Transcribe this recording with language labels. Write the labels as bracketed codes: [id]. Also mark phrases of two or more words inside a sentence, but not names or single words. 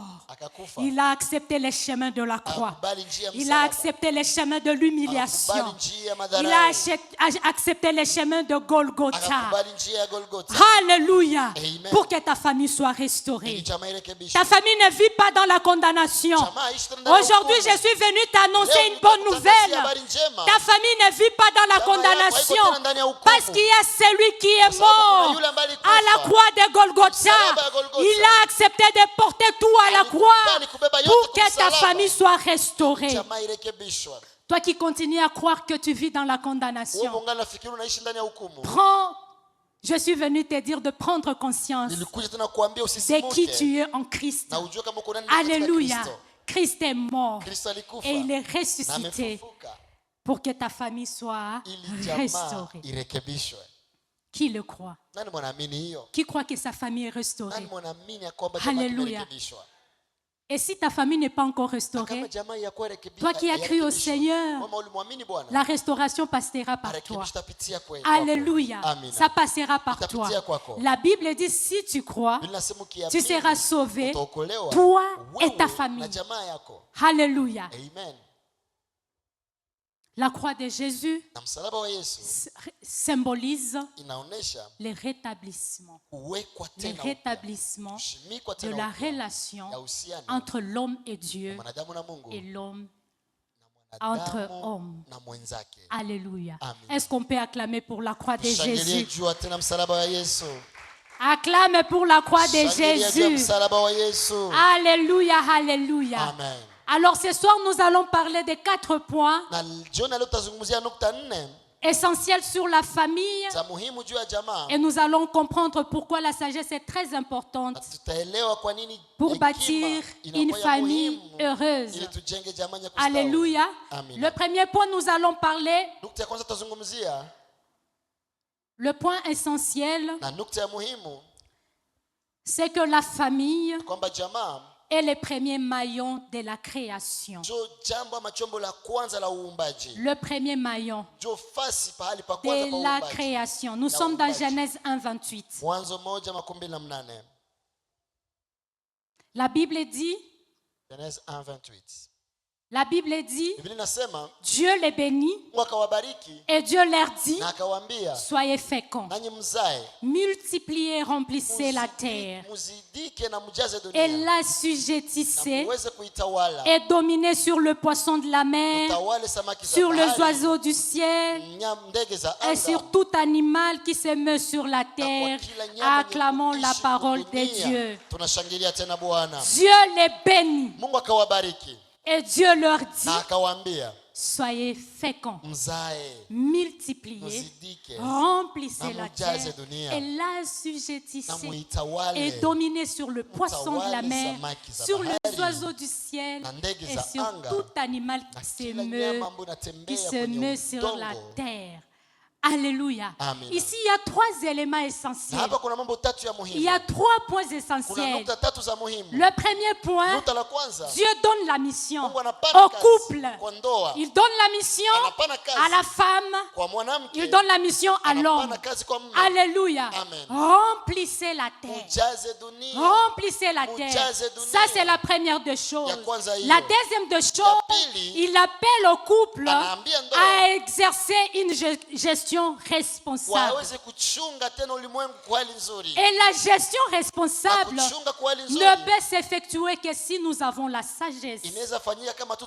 [sw] Akakufa. [fr] Il a accepté les chemins de la croix. [sw] Akakubali njia ya [fr] Il a [sw] msalaba. [fr] accepté les chemins de l'humiliation. [sw] Akakubali njia ya [fr] Il [sw] madharau. [fr] a accepté les chemins de Golgotha. [sw] Akakubali njia ya Golgotha. Alléluia. Amen. [fr] Pour que ta famille soit [sw] Ili [fr] restaurée. [sw] jamaa irekebishwe. [fr] Ta famille ne vit pas dans la condamnation. [sw] Jamaa haishi tena ndani ya [fr] Aujourd'hui, [sw] hukumu. [fr] je suis venu t'annoncer [sw] Leo [fr] une bonne [sw] nimekutangazia [fr] nouvelle. [sw] habari njema. [fr] Ta famille ne vit pas dans la [sw] Jamaa yako [fr] condamnation. [sw] haiko tena ndani ya hukumu. [fr] Parce qu'il y a celui qui est [sw] Kwa sababu kuna [fr] mort [sw] yule ambaye alikufa. [fr] à la croix de Golgotha. [sw] Msalaba ya Golgotha. [fr] Il a accepté de porter tout à la croix [sw] Alikubali kubeba yote [fr] pour [sw] kwa [fr] que ta [sw] msalaba. [fr] famille soit restaurée. [sw] Jamaa irekebishwe. [fr] Toi qui continues à croire que tu vis dans la [sw] Wewe [fr] condamnation, [sw] ungana nafikiri unaishi ndani ya hukumu. [fr] je suis venu te dire de prendre conscience [sw] Nilikuja tena kuambia [fr] de qui [sw] usisimuke. [fr] tu es en Christ. [sw] Na ujue kama uko ndani katika Alléluia. Kristo. [fr] Christ est mort [sw] Kristo alikufa. [fr] et il est [sw] Na [fr] ressuscité [sw] amefufuka. [fr] pour que ta famille soit [sw] Ili jamaa [fr] restaurée. [sw] irekebishwe. [fr] Qui le croit? [sw] Nani mwanaamini hiyo? [fr] Qui croit que sa famille est restaurée? [sw] Nani mwanaamini ya kwamba jamaa Alléluia. imerekebishwa? [fr] Et si ta famille n'est pas encore [sw] Na [fr] restaurée, [sw] kama jamaa yakuwa rekebishwa, [fr] toi qui as cru au Seigneur, [sw] kama ulimwamini Bwana, [fr] la restauration passera par toi. [sw] marekebisho tapitia kwako. Alléluia. Amina. [fr] Ça passera par toi. [sw] Itapitia kwako. [fr] La Bible dit si tu crois, [sw] Biblia inasema [fr] tu [sw] ukiamini, [fr] seras sauvé, [sw] utaokolewa, [fr] toi [sw] wewe [fr] et ta [sw] na [fr] famille. [sw] jamaa yako. Alléluia. Amen. [fr] La croix de Jésus [sw] Na msalaba wa Yesu [fr] symbolise [sw] inaonesha [fr] le rétablissement. [sw] kuwekwa [fr] Le [sw] tena upya, [fr] rétablissement [sw] kushimikwa [fr] de [sw] tena [fr] la [sw] upya [fr] relation [sw] ya uhusiano [fr] entre l'homme et Dieu [sw] mwanadamu na Mungu [fr] et l'homme [sw] na [fr] entre [sw] mwanadamu [fr] hommes. [sw] na mwenzake. Alléluia. Amen. [fr] Est-ce qu'on peut acclamer pour la croix de [sw] Shangilia [fr] Jésus? [sw] juu tena msalaba wa Yesu. [fr] Acclame pour la croix de [sw] Shangilia juu ya [fr] Jésus. [sw] msalaba wa Yesu. Alléluia, alléluia. Amen. [fr] Alors ce soir, nous allons parler de 4 points [sw] Na jioni leo tutazungumzia nukta 4 [fr] essentiels sur la famille [sw] za muhimu juu ya jamaa. [fr] et nous allons comprendre pourquoi la sagesse est très importante [sw] Na tutaelewa kwa nini [fr] pour [sw] hekima [fr] bâtir [sw] inakuwa [fr] une [sw] ya [fr] famille [sw] muhimu [fr] heureuse. [sw] ili tujenge jamaa yenye kustawi. Alléluia. Amen. [fr] Le premier point, nous allons parler, [sw] Nukta ya kwanza tutazungumzia [fr] le point essentiel, [sw] na nukta ya muhimu [fr] c'est que la famille [sw] kwamba jamaa [fr] est le premier maillon de la création. [sw] ndio jambo ama chombo la kwanza la uumbaji. [fr] Le premier maillon [sw] Ndio fasi pahali pa kwanza pa [fr] de la [sw] uumbaji. [fr] création. Nous [sw] La [fr] sommes dans [sw] uumbaji. [fr] Genèse 1:28. [sw] Mwanzo 1:28. [fr] La Bible dit, Genèse 1:28. La Bible dit, [sw] Biblia inasema [fr] Dieu les bénit [sw] Mungu akawabariki [fr] et Dieu leur dit, [sw] na akawaambia, [fr] soyez féconds, [sw] nanyi mzae, [fr] multipliez, remplissez la terre [sw] muzidike na mjaze [fr] et [sw] dunia, [fr] la [sw] na [fr] sujettissez [sw] muweze kuitawala, [fr] et dominez sur le poisson de la mer, [sw] utawale samaki za [fr] sur les [sw] bahari, [fr] oiseaux du ciel [sw] ndege za [fr] et [sw] anga, [fr] sur tout animal qui se meut sur la terre. Acclamons la parole de Dieu. [sw] Tunashangilia tena Bwana. [fr] Dieu les bénit [sw] Mungu akawabariki [fr] et Dieu leur dit, [sw] na akawaambia, [fr] soyez féconds, [sw] mzae, [fr] multipliez, [sw] muzidike [fr] remplissez [sw] na [fr] la [sw] mujaze [fr] terre [sw] dunia, [fr] et la [sw] na [fr] sujettissez [sw] muitawale [fr] et dominez sur le poisson de la [sw] utawale [fr] mer, [sw] samaki za [fr] sur les [sw] bahari, [fr] oiseaux du ciel [sw] na ndege [fr] et [sw] za [fr] sur [sw] anga, [fr] tout animal [sw] na [fr] qui se [sw] kila [fr] meut, [sw] nyama ambayo [fr] qui [sw] inatembea [fr] se [sw] kwenye [fr] meut sur la [sw] udongo. [fr] terre. Alléluia. Amen. Ici, il y a 3 éléments [sw] Na [fr] essentiels. [sw] hapa kuna mambo tatu ya [fr] Il [sw] muhimu. [fr] y a 3 points [sw] Kuna [fr] essentiels. [sw] nukta tatu za muhimu. [fr] Le premier point, [sw] Nukta la kwanza, [fr] Dieu donne la mission [sw] Mungu anapana [fr] au [sw] kazi [fr] couple. [sw] kwa ndoa, [fr] Il donne la mission [sw] anapana kazi [fr] à la femme. [sw] kwa mwanamke, [fr] Il donne la mission à l'homme. [sw] anapana kazi kwa mume. Alléluia. Amen. [fr] Remplissez la terre. [sw] Mujaze dunia. [fr] Remplissez la terre. [sw] Mujaze dunia. [fr] Ça, c'est la première des choses. [sw] Ya kwanza hiyo. [fr] La deuxième des choses, [sw] pili, [fr] il appelle au couple [sw] anaambia ndoa [fr] à exercer une gestion responsable. [sw] waweze kuchunga tena ulimwengu kwa hali nzuri. [fr] Et la gestion responsable [sw] Na kuchunga kwa hali nzuri [fr] ne peut s'effectuer que si nous avons la sagesse [sw] inaweza fanyika kama tu